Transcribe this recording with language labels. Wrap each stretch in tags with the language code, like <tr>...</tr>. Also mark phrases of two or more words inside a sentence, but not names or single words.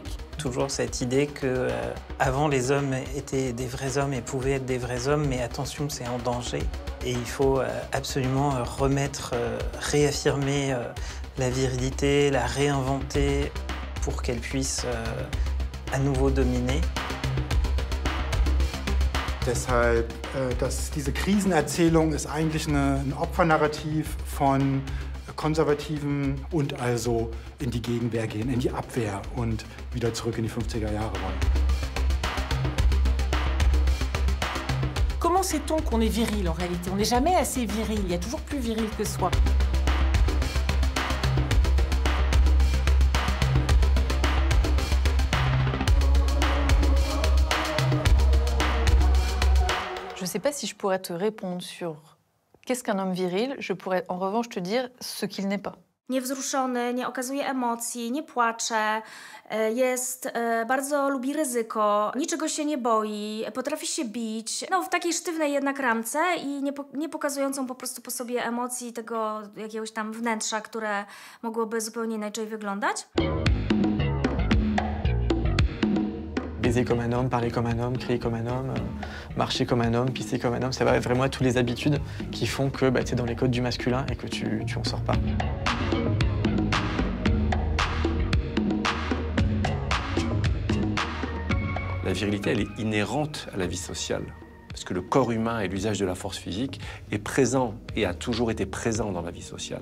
<fr>Toujours cette idée que avant les hommes étaient des vrais hommes et pouvaient être des vrais hommes, mais attention, c'est en danger. Et il faut absolument réaffirmer la virilité, la réinventer, pour qu'elle puisse à nouveau dominer.</fr> <de>Deshalb, diese Krisenerzählung ist eigentlich ein Opfernarrativ von Konservativen und also in die Gegenwehr gehen, in die Abwehr und wieder zurück in die 50er Jahre wollen.</de> <fr>Comment sait-on qu'on est viril en réalité? On n'est jamais assez viril, il y a toujours plus viril que soi. Je ne sais pas si je pourrais te répondre sur qu'est-ce qu'un homme viril. Je pourrais en revanche te dire ce qu'il n'est pas.</fr> <pl>Niewzruszony, nie okazuje emocji, nie płacze, bardzo lubi ryzyko, niczego się nie boi, potrafi się bić. No, w takiej sztywnej jednak ramce i nie pokazującą po prostu po sobie emocji tego jakiegoś tam wnętrza, które mogłoby zupełnie inaczej wyglądać.</pl> <fr>Baiser comme un homme, parler comme un homme, crier comme un homme, marcher comme un homme, pisser comme un homme, c'est vraiment toutes les habitudes qui font que tu es dans les codes du masculin et que tu en sors pas. La virilité, elle est inhérente à la vie sociale, parce que le corps humain et l'usage de la force physique est présent et a toujours été présent dans la vie sociale.</fr>